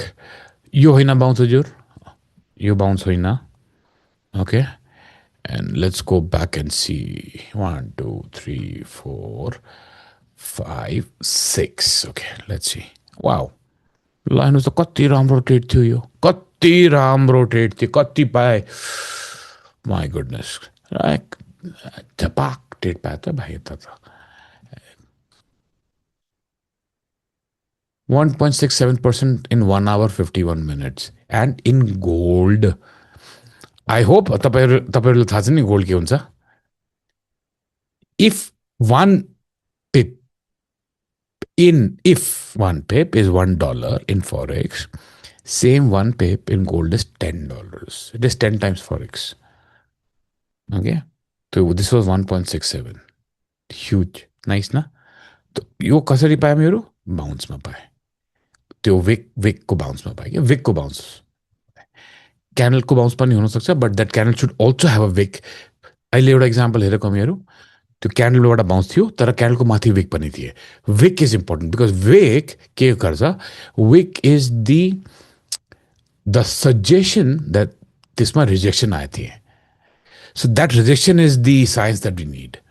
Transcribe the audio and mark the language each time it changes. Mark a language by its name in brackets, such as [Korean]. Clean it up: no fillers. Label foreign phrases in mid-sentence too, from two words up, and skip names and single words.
[Nepali] यो होइन बाउन्स हजुर यो बाउन्स होइन [English] okay and let's go back and see [Nepali] 1 2 3 4 5 6 [English] okay let's see wow [Nepali] ल हेर्नुहोस् त कति राम्रो ट्रेड थियो यो कति राम्रो ट्रेड थियो कति पाए [English] my goodness [Nepali] झपाक ट्रेड पाए त भाइ यता त [English] 1.67% in 1 hour 51 minutes and in gold. I hope [Nepali] तपाईहरुले थाहा छ नि गोल्ड के हुन्छ [English] if one pip is $1 in forex, same one pip in gold is $10. It is 10 times forex. Okay, so this was 1.67. Huge, nice ना. [Nepali] तो यो कसरी पाए मेरो बाउन्स में पाए त्यो विक को बाउन्स में पाए क्या विक को बाउन्स क्यान्डल को बाउन्स पनि हुन सक्छ [English] but that candle should also have a wick [Nepali] अहिले एउटा एक्जाम्पल हेरेको मेरो त्यो क्यान्डलबाट बाउन्स थियो तर क्यान्डलको माथि विक पनि थिए [English] wick is important because wick [Nepali] के गर्छ [English] wick is the suggestion that [Nepali] त्यसमा रिजेक्सन आएको थिए [English] so that rejection is the signs that we need